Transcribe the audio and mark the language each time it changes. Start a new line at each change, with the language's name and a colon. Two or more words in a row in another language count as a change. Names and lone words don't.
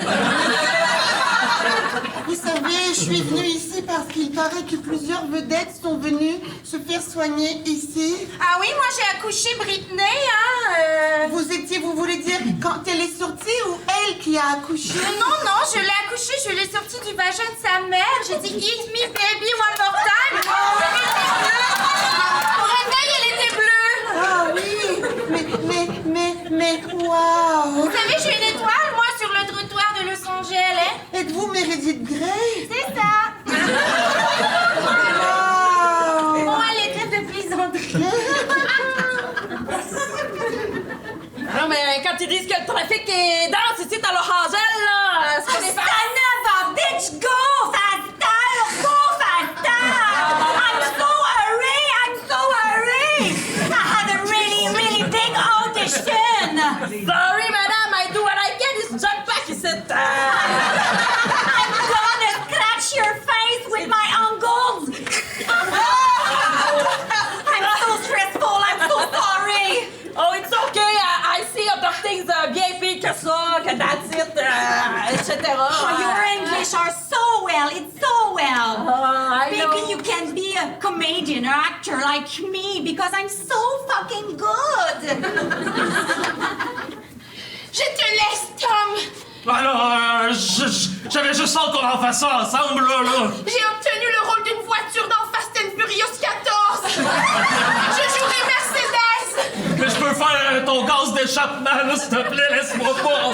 French: Vous savez, je suis venue ici parce qu'il paraît que plusieurs vedettes sont venues se faire soigner ici. Ah oui, moi j'ai accouché Britney, hein. Vous voulez dire quand elle est sortie ou elle qui a accouché? Non, je l'ai accouchée, je l'ai sortie du vagin de sa mère. J'ai dit
English: eat me baby one more time.
French: Pour un œil, elle était bleue. Ah oui, mais waouh! Vous savez, j'ai une étoile, moi, sur le trottoir de Los Angeles, hein? Êtes-vous Meredith Grey? C'est ça! Wow. Bon, allez, trêve de plaisanterie. mais quand ils disent que le trafic est dense ici dans Los Angeles, là, c'est pas des farces.
English: Stand up, bitch, go! Faster, go faster! I'm so hurry! I had a really big audition! Sorry, madame, I do what I can. It's jump back, he said. I'm gonna scratch your face with my angles! I'm so stressful, I'm so sorry! Oh, it's okay. I see other things
French: bien pires que ça, que
English: that's it, etc. Oh, your English are so well, it's so well. I know. Maybe you can be a comedian or actor like me because I'm so fucking good.
French: Je te laisse, Tom. Alors, j'avais juste hâte qu'on en fasse ça ensemble, là. J'ai obtenu le rôle d'une voiture dans Fast and Furious 14. Je jouerai Mercedes. Mais je peux faire ton gaz d'échappement, là, s'il te plaît, laisse-moi pas.